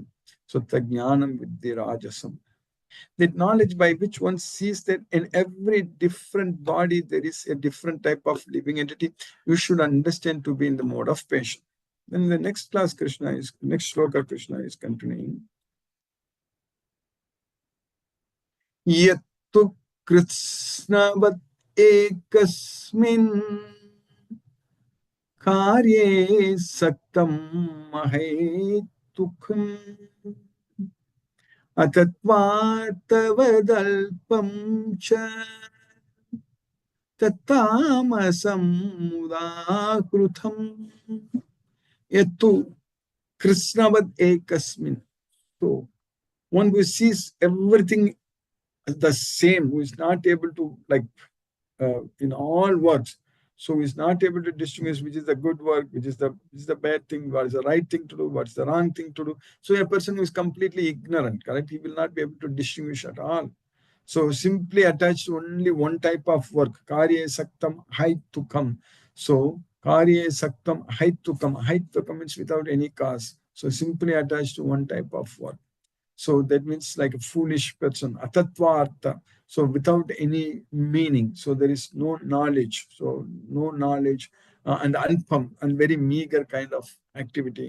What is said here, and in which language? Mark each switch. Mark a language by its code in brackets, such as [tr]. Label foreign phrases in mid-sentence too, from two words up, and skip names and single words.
[sa] So तज्ज्ञानं विद्धि राजसम्. [en] That knowledge by which one sees that in every different body there is a different type of living entity, you should understand to be in the mode of patience. Then in the next class, next sloka, Krishna is continuing. [sa] यत्तु कृष्णवत् एकस्मिन् कार्ये सक्तं महेतुखं अतत्वार्तवदल्पं च तत्तामसं मुदाकृतं यत्तु कृष्णवद् एकस्मिन्. [en] So one who sees everything the same, who is not able to in all works. So he's not able to distinguish which is the good work, which is the bad thing, what is the right thing to do, what's the wrong thing to do. So a person who is completely ignorant, correct, he will not be able to distinguish at all. So simply attached to only one type of work, [sa] कार्ये सक्तं हैतुकम्. So कार्ये सक्तं हैतुकम्. [en] Haitukam means without any cause. So simply attached to one type of work. So that means like a foolish person, atatvartha. So without any meaning. So there is no knowledge. So no knowledge and alpam and very meager kind of activity.